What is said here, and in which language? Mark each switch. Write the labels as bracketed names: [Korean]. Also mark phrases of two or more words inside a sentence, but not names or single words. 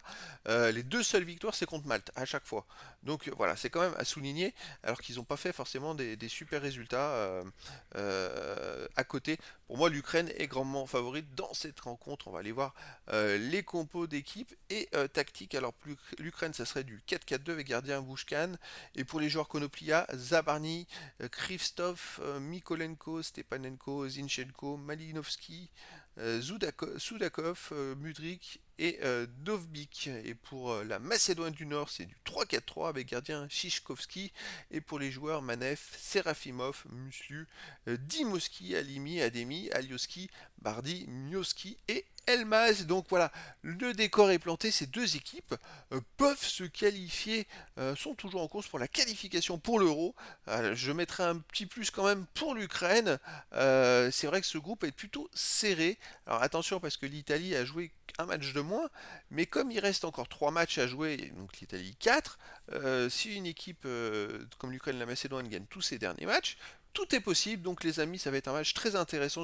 [French] Les deux seules victoires, c'est contre Malte, à chaque fois. Donc voilà, c'est quand même à souligner, alors qu'ils n'ont pas fait forcément des super résultats à côté. Pour moi, l'Ukraine est grandement favorite dans cette rencontre. On va aller voir les compos d'équipe et tactique. Alors, l'Ukraine, ça serait du 4-4-2 avec gardien Bouchkan. Et pour les joueurs Konoplia, Zabarny, Krivstov, Mikolenko, Stepanenko, Zinchenko, Malinovski, Sudakov, Mudrik et Dovbik. Et pour la Macédoine du Nord, c'est du 3-4-3 avec gardien Shishkovski. Et pour les joueurs Manev, Serafimov, Muslu, Dimoski, Alimi, Ademi, Alioski, Bardi, Mioski et Elmaz. Donc voilà, le décor est planté. Ces deux équipes peuvent se qualifier, sont toujours en course pour la qualification pour l'Euro. Je mettrai un petit plus quand même pour l'Ukraine. C'est vrai que ce groupe est plutôt serré. Alors attention parce que l'Italie a joué un match de moins, mais comme il reste encore 3 matchs à jouer, donc l'Italie 4, si une équipe comme l'Ukraine et la Macédoine gagne tous ses derniers matchs, tout est possible, donc les amis, ça va être un match très intéressant.